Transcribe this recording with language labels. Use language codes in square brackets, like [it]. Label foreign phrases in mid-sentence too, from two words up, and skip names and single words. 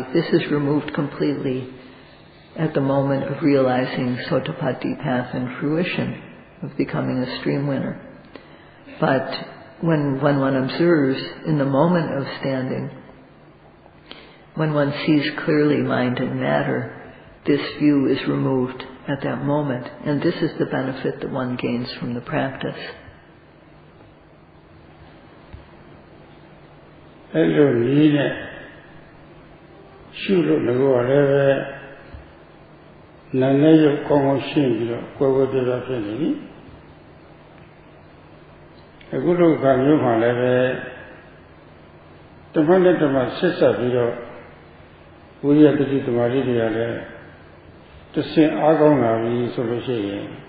[en] This is removed completely at the moment of realizing Sotapaddi path and fruition, of becoming a stream winner. But when one observes in the moment of standing, when one sees clearly mind and matter, this view is removed at that moment. And this is the benefit that one gains from the practice. [my] အဲ့လိုနည်းနဲ့ရှုလို့လည်းပဲနာနဲ့ရုပ်ကောင်းကောင်းရှင်းပြီးတော့ကွယ်ကွယ်ပြပြဖြစ်နေပြီအခုလိုကမျိုးမှလည်းပဲဓမ္မနဲ့ဓမ္မဆက်ဆက်ပြီးတော့ဝိရိယတတိသမာဓိတွေကလည်းတစ်ဆင့်အားကောင်းလာပြီဆိုလို့ရှိရင်